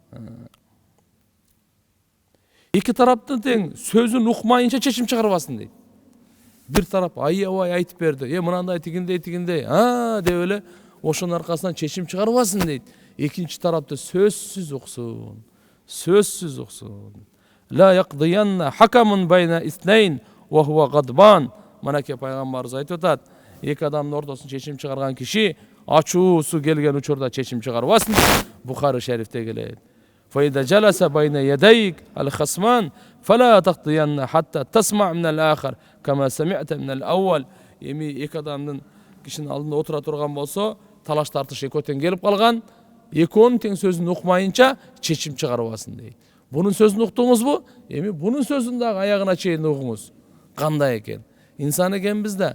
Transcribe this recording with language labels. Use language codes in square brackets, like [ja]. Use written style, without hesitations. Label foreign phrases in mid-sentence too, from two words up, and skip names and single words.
[ky] Эки тараптын тең сөзүн укмайынча чечим чыгарбасын дейт. Бир тарап аябай айтып берди. Мынандай тигиндей деп эле ошонун аркасынан чечим чыгарбасын дейт. Экинчи тарапты сөзсүз уксун. Сөзсүз уксун. [ar] لا يقضين حكم بين اثنين وهو غضبان. [ky] Манаке пайгамбарыбыз айтып атат. Эки адамдын ортосун чечим чыгарган киши ачуусу келген учурда чечим чыгарбасын. Бухари шерифте келет. [ar] فإذا جلس بين يديك الخصمان فلا تقضين حتى تسمع من الآخر كما سمعت من الأول. [ky] Эми эки адамдын кишинин алдында отура турган болсо, талаш тартыш экөөтөн келип калган, экөөнүн тең сөзүн укмайынча чечим чыгарбасын дейт. Бунун сөзүн уктуңузбу? Эми бунун сөзүн дагы аягына чейин угуңуз. Кандай экен? Инсан экенбиз да.